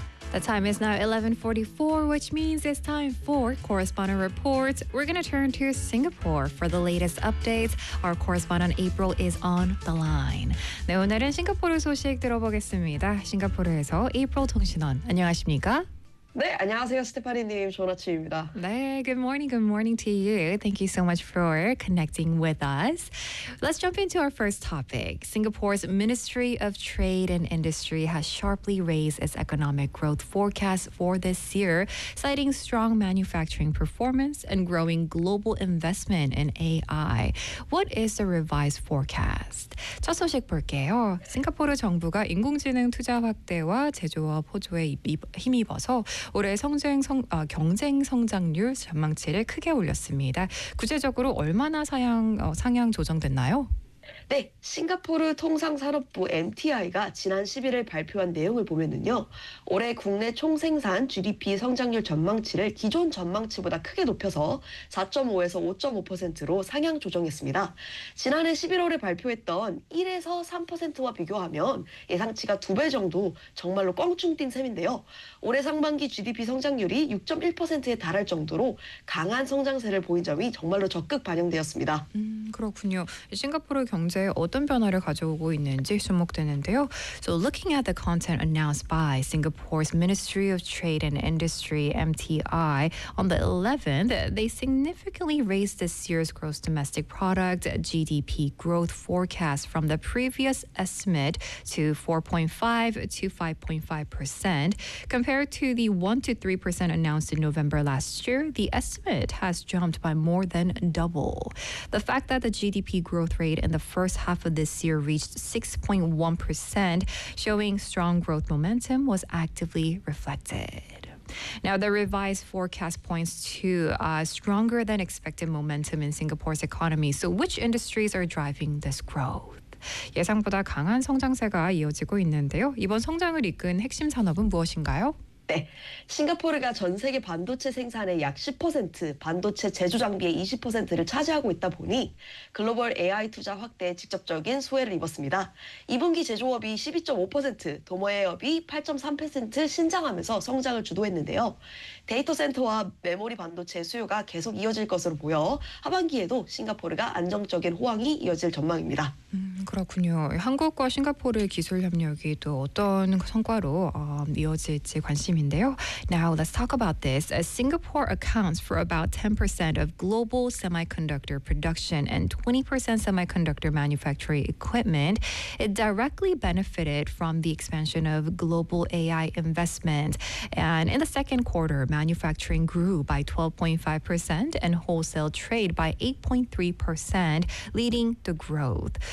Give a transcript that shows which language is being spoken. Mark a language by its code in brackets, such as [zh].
[en] The time is now 11:44, which means it's time for Correspondent Reports. We're going to turn to Singapore for the latest updates. Our correspondent April is on the line. [ko] 네, 오늘은 싱가포르 소식 들어보겠습니다. 싱가포르에서 April 통신원, 안녕하십니까? 네, 안녕하세요, 스테파니님. 좋은 아침입니다. [en] 네, good morning to you. Thank you so much for connecting with us. Let's jump into our first topic. Singapore's Ministry of Trade and Industry has sharply raised its economic growth forecast for this year, citing strong manufacturing performance and growing global investment in AI. What is the revised forecast? [ko] 첫 소식 볼게요. 싱가포르 정부가 인공지능 투자 확대와 제조업 호조에 힘입어서 올해 경쟁 성장률 전망치를 크게 올렸습니다. 구체적으로 얼마나 상향 조정됐나요? 네, 싱가포르 통상산업부 MTI가 지난 11일 발표한 내용을 보면은요, 올해 국내 총생산 GDP 성장률 전망치를 기존 전망치보다 크게 높여서 4.5에서 5.5%로 상향 조정했습니다. 지난해 11월에 발표했던 1에서 3%와 비교하면 예상치가 2배 정도 정말로 껑충 뛴 셈인데요. 올해 상반기 GDP 성장률이 6.1%에 달할 정도로 강한 성장세를 보인 점이 정말로 적극 반영되었습니다. 그렇군요. 싱가포르 경제 어떤 변화를 가져오고 있는지 주목되는데요. [en] So looking at the content announced by Singapore's Ministry of Trade and Industry, MTI, on the 11th, they significantly raised this year's gross domestic product, GDP growth forecast from the previous estimate to 4.5% to 5.5%. Compared to the 1% to 3% announced in November last year, the estimate has jumped by more than double. The fact that the GDP growth rate in the first half of this year reached 6.1%, showing strong growth momentum, was actively reflected. Now, the revised forecast points to stronger than expected momentum in Singapore's economy. So which industries are driving this growth? [ko] 예상보다 강한 성장세가 이어지고 있는데요. 이번 성장을 이끈 핵심 산업은 무엇인가요? 네, 싱가포르가 전 세계 반도체 생산의 약 10%, 반도체 제조 장비의 20%를 차지하고 있다 보니 글로벌 AI 투자 확대에 직접적인 수혜를 입었습니다. 2분기 제조업이 12.5%, 도모해업이 8.3% 신장하면서 성장을 주도했는데요. 데이터 센터와 메모리 반도체 수요가 계속 이어질 것으로 보여 하반기에도 싱가포르가 안정적인 호황이 이어질 전망입니다. 그렇군요. 한국과 싱가포르의 기술 협력이 또 어떤 성과로 이어질지 관심인데요. [en] Now let's talk about this. Singapore accounts for about 10% of global semiconductor production and 20% semiconductor manufacturing equipment. It directly benefited from the expansion of global AI investment. And in the second quarter, manufacturing grew by 12.5% and wholesale trade by 8.3%, leading the growth.